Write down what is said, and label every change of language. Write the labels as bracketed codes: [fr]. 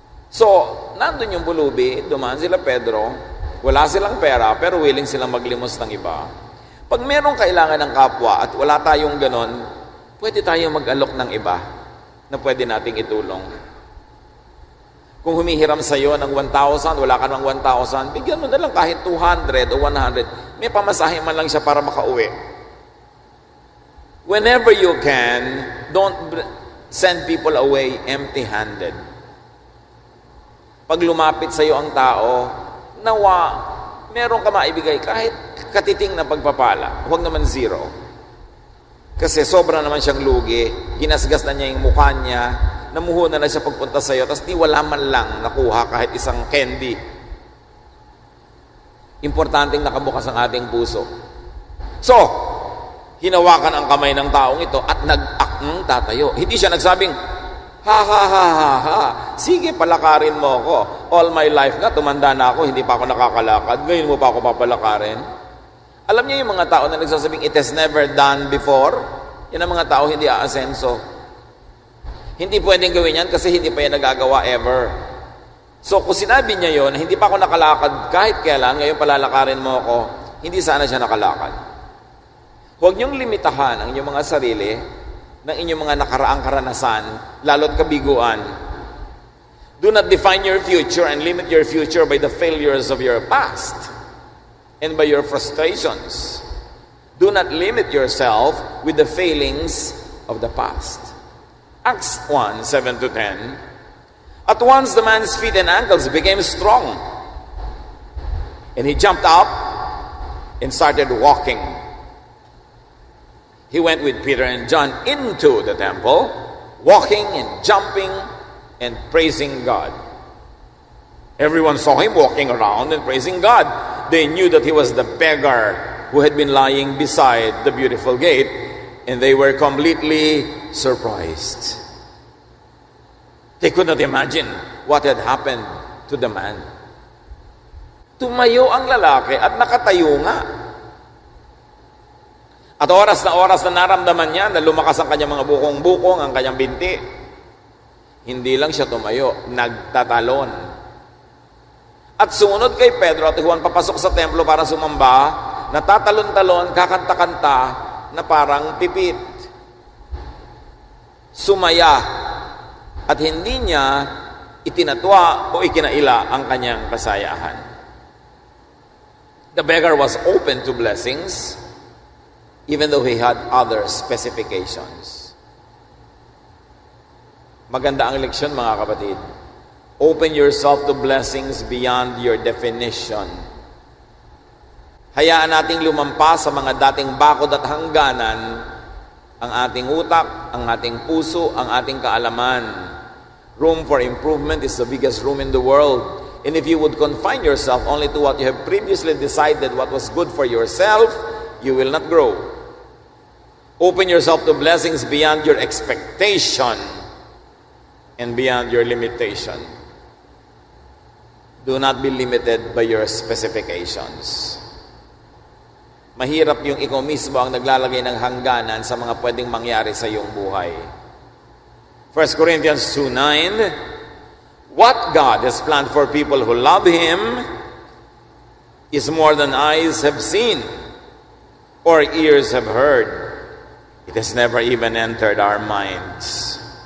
[tl] So, nandun yung pulubi, dumaan sila Pedro, wala silang pera, pero willing silang maglimos ng iba. Pag merong kailangan ng kapwa at wala tayong ganon, pwede tayo mag-alok ng iba na pwede nating itulong. Kung humihiram sa iyo ng 1,000, wala ka ng 1,000, bigyan mo na lang kahit 200 o 100. May pamasahe man lang siya para makauwi. [en] Whenever you can, don't send people away empty-handed. [tl] Pag lumapit sa iyo ang tao, nawa, meron ka maibigay kahit katiting na pagpapala. Huwag naman zero. Kasi sobra naman siyang lugi, ginasgas na niya yung mukha niya, namuhunan na siya pagpunta sa iyo, tapos di wala man lang nakuha kahit isang candy. Importanteng nakabukas ang ating puso. So, hinawakan ang kamay ng taong ito at nag-akng tatayo. Hindi siya nagsabing, ha ha ha ha ha, sige palakarin mo ako. [en] All my life [tl] nga, tumanda na ako, hindi pa ako nakakalakad, ngayon mo pa ako papalakarin. Alam niyo yung mga tao na nagsasabing, [en] it has never done before? [tl] Yan ang mga tao hindi aasenso. Hindi pwedeng gawin yan kasi hindi pa yan nagagawa ever. So kung sinabi niya yon, hindi pa ako nakalakad kahit kailan, ngayon palalakarin mo ako, hindi sana siya nakalakad. Huwag niyong limitahan ang inyong mga sarili ng inyong mga nakaraang karanasan, lalo't kabiguan. [en] Do not define your future and limit your future by the failures of your past and by your frustrations. Do not limit yourself with the failings of the past. Acts 1, 7-10. At once the man's feet and ankles became strong, and he jumped up and started walking. He went with Peter and John into the temple, walking and jumping and praising God. Everyone saw him walking around and praising God. They knew that he was the beggar who had been lying beside the beautiful gate, and they were completely surprised. They could not imagine what had happened to the man. [tl] Tumayo ang lalaki at nakatayo nga. At oras na naramdaman niya na lumakas ang kanyang mga bukong-bukong, ang kanyang binti. Hindi lang siya tumayo, nagtatalon. At sumunod kay Pedro at Juan papasok sa templo para sumamba, natatalon-talon, kakanta-kanta na parang pipit. Sumaya at hindi niya itinatwa o ikinaila ang kanyang kasayahan. [en] The beggar was open to blessings even though he had other specifications. [tl] Maganda ang leksyon, mga kapatid. [en] Open yourself to blessings beyond your definition. [tl] Hayaan nating lumampas sa mga dating bakod at hangganan ang ating utak, ang ating puso, ang ating kaalaman. [en] Room for improvement is the biggest room in the world. And if you would confine yourself only to what you have previously decided what was good for yourself, you will not grow. Open yourself to blessings beyond your expectation and beyond your limitation. Do not be limited by your specifications. [tl] Mahirap yung ikaw mismo ang naglalagay ng hangganan sa mga pwedeng mangyari sa iyong buhay. [en] 1 Corinthians 2:9, what God has planned for people who love Him is more than eyes have seen or ears have heard. It has never even entered our minds.